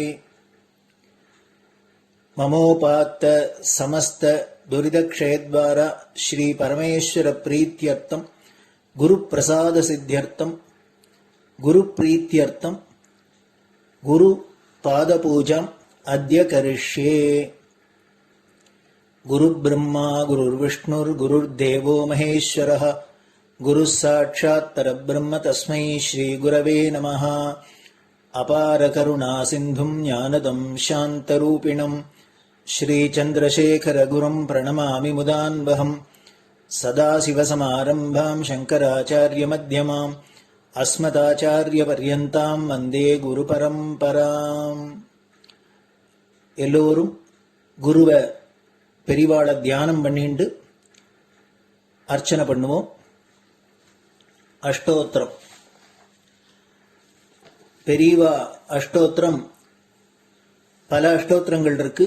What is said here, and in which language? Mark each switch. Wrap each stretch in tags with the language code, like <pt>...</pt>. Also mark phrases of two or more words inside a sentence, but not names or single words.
<sa>ममोपात्त समस्त दुरितक्षयद्वारा श्री परमेश्वर प्रीत्यर्थं गुरु प्रसाद सिद्ध्यर्थं गुरु प्रीत्यर्थं गुरु पादपूजां अद्य करिष्ये. गुरु ब्रह्मा गुरुर् विष्णुर् गुरुर् देवो महेश्वरः गुरुः साक्षात् परब्रह्म तस्मै श्रीगुरवे नमः। अपारकरुणासिन्धुं ज्ञानदं शान्तरूपिणं श्रीचन्द्रशेखरगुरुं प्रणमामि मुदान्वहम्। सदाशिवसमारम्भां शङ्कराचार्यमध्यमाम् अस्मदाचार्यपर्यन्तां वन्दे குருபரம்பராம்.</sa> <ta>எல்லோரும் குருவை பெரிவாளை தியானம் பண்ணிண்டு அர்ச்சனை பண்ணுவோம். அஷ்டோத்திரம். பெரியவா அஷ்டோத்திரம் பல அஷ்டோத்திரங்கள் இருக்கு.</ta>